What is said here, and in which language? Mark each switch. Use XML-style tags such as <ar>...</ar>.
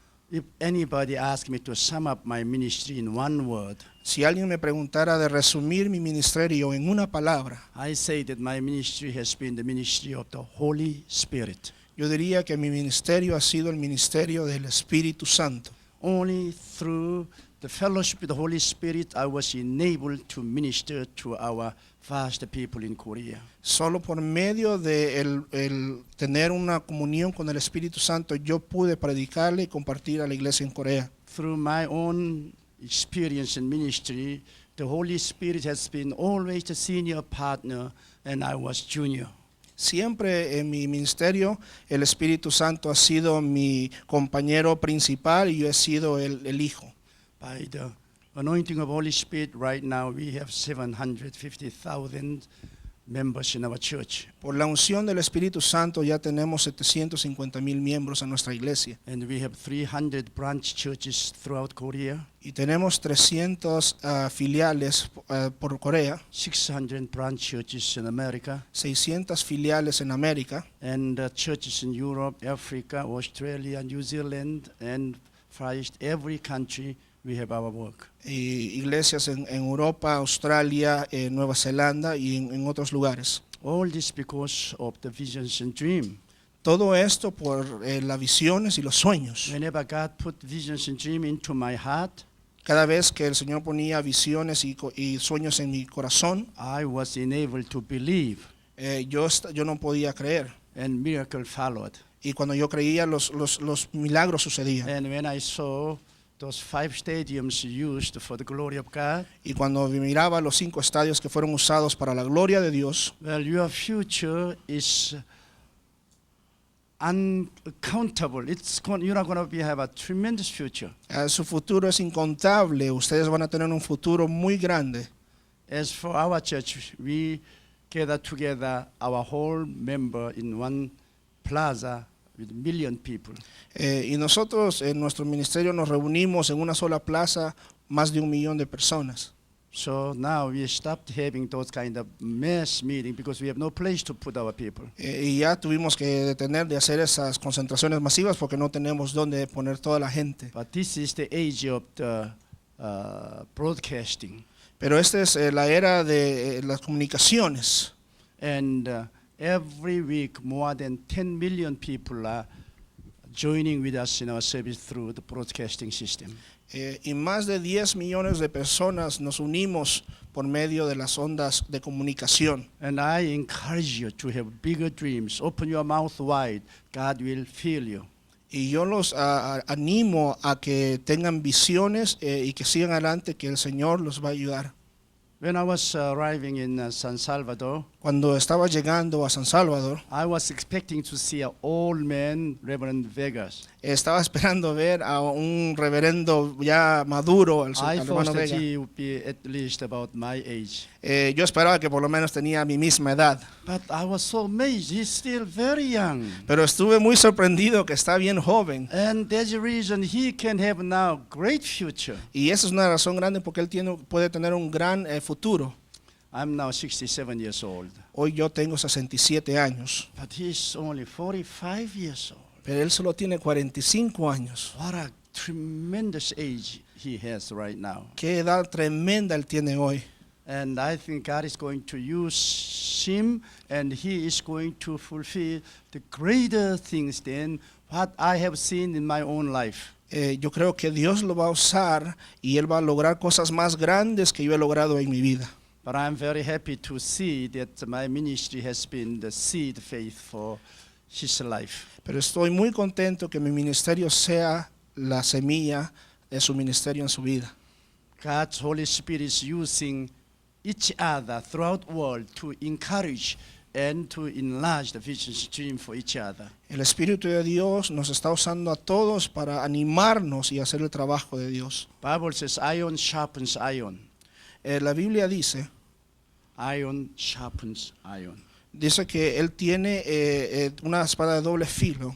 <en>if anybody asked me to sum up my ministry in one word,</en> <es>si alguien me preguntara de resumir mi ministerio en una palabra,</es> <en>I say that my ministry has been the ministry of the Holy Spirit.</en> <es>yo diría que mi ministerio ha sido el ministerio del Espíritu Santo.</es> <en>Only through the fellowship with the Holy Spirit I was enabled to minister to our vast people in Korea.</en> <es>Solo por medio de el tener una comunión con el Espíritu Santo, yo pude predicarle y compartir a la iglesia en Corea.</es> <en>Through my own experience in ministry, the Holy Spirit has been always the senior partner and I was junior.</en> <es>Siempre en mi ministerio el Espíritu Santo ha sido mi compañero principal y yo he sido el hijo.</es> <en>By the anointing of Holy Spirit, right now we have 750,000 members in our church.</en> <es>Por la unción del Espíritu Santo ya tenemos 750,000 miembros en nuestra iglesia</es> <en>And we have 300 branch churches throughout Korea,</en> <es>y tenemos 300 filiales por Corea,</es> <en>600 branch churches in America,</en> <es>600 filiales en América</es> <en>and churches in Europe, Africa, Australia, New Zealand, and Far East. Every country we have our work.</en> <es>y iglesias en Europa, Australia, Nueva Zelanda y en otros lugares.</es> <en>All this because of the visions and dream.</en> <es>Todo esto por las visiones y los sueños.</es> <en>Whenever God put visions and dream into my heart,</en> <es>Cada vez que el Señor ponía visiones y sueños en mi corazón,</es> <en>I was enabled to believe,</en> <es>yo no podía creer.</es> <en>and miracle followed.</en> <es>Y cuando yo creía, los milagros sucedían.</es> <en>And when I saw those 5 stadiums used for the glory of God,</en> <es>Y cuando miraba los 5 estadios que fueron usados para la gloria de Dios,</es> <en>well, your future is uncountable. You're not going to have a tremendous future.</en> <es>su futuro es incontable. Ustedes van a tener un futuro muy grande.</es> <en>As for our church, we gather together our whole member in one plaza with 1 million people.</en> <es>Y nosotros en nuestro ministerio nos reunimos en una sola plaza, más de 1 millón de personas.</es> <en>So now we stopped having those kind of mass meeting because we have no place to put our people.</en> <es>Y ya tuvimos que detener de hacer esas concentraciones masivas porque no tenemos dónde poner toda la gente.</es> <en>But this is the age of the broadcasting.</en> <es>Pero esta es la era de las comunicaciones.</es> <en>And every week more than 10 million people are joining with us in our service through the broadcasting system.</en> <es>Y más de 10 millones de personas nos unimos por medio de las ondas de comunicación.</es> <en>And I encourage you to have bigger dreams. Open your mouth wide. God will fill you.</en> <es>Y yo los animo a que tengan visiones y que sigan adelante, que el Señor los va a ayudar.</es> <en>When I was arriving in San Salvador,</en> <es>Cuando estaba llegando a San Salvador,</es> <en>I was expecting to see an old man, Reverend Vegas.</en> <es>estaba esperando ver a un reverendo ya maduro, al</es> <en>I</en> <es>hermano</es> <en>thought that</en> <es>Vega.</es> <en>he would be at least about my age.</en> <es>Yo esperaba que por lo menos tenía mi misma edad,</es> <en>But I was so amazed. He's still very young.</en> <es>pero estuve muy sorprendido que está bien joven.</es> <en>And there's a reason he can have now great future.</en> <es>Y esa es una razón grande porque él puede tener un gran futuro.</es> <en>I'm now 67 years old.</en> <es>Hoy yo tengo 67 años,</es> <en>But he's only 45 years old.</en> <es>pero él solo tiene 45 años.</es> <en>What a tremendous age he has right now.</en> <es>Qué edad tremenda él tiene hoy.</es> <en>And I think God is going to use him and he is going to fulfill the greater things than what I have seen in my own life.</en> <es>Yo creo que Dios lo va a usar y él va a lograr cosas más grandes que yo he logrado en mi vida.</es> <en>But I'm very happy to see that my ministry has been the seed faith for his life.</en> <es>Pero estoy muy contento que mi ministerio sea la semilla de su ministerio en su vida.</es> <en>God's Holy Spirit is using each other throughout the world to encourage and to enlarge the vision stream for each other.</en> <es>El Espíritu de Dios nos está usando a todos para animarnos y hacer el trabajo de Dios.</es> <en>Bible says iron sharpens iron.</en> <es>La Biblia dice</es> <en>Iron sharpens iron.</en> <es>Dice que él tiene una espada de doble filo.</es>